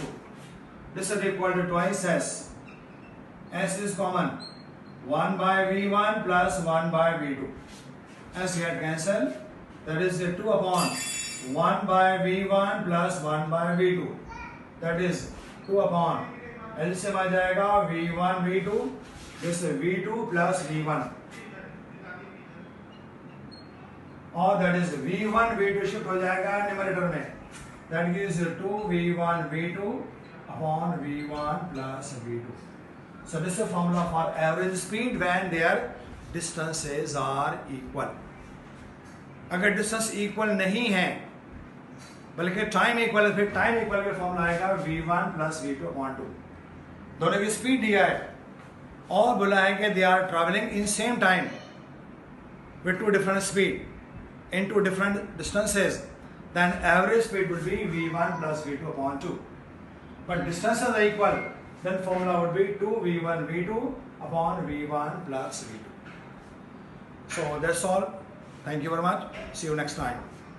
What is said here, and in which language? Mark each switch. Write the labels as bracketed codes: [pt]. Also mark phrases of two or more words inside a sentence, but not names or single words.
[en] This is equal to twice s. S is common. 1 by v1 plus 1 by v2. S get cancelled. That is 2 upon 1 by v1 plus 1 by v2. That is 2 upon LCM [hi] आ जाएगा [en] v1 v2. This is v2 plus v1. [hi] और [en] that is v1 v2 [hi] शिफ्ट हो जाएगा न्यूमरेटर में. [en] That gives 2 v1 v2 upon v1 plus v2. So this is a formula for average speed when their distances are equal. [hi] अगर [en] distance equal [hi] नहीं है बल्कि [en] time equal [hi] है, फिर [en] time equal [hi] का फॉर्मूला आएगा [en] v1 plus v2 upon 2. [hi] दोनों की स्पीड दिया है और बोला है कि [en] they are travelling in same time with two different speed into different distances, then average speed would be v1 plus v2 upon 2. But distances are equal, then formula would be 2v1 v2 upon v1 plus v2. So that's all. Thank you very much. See you next time.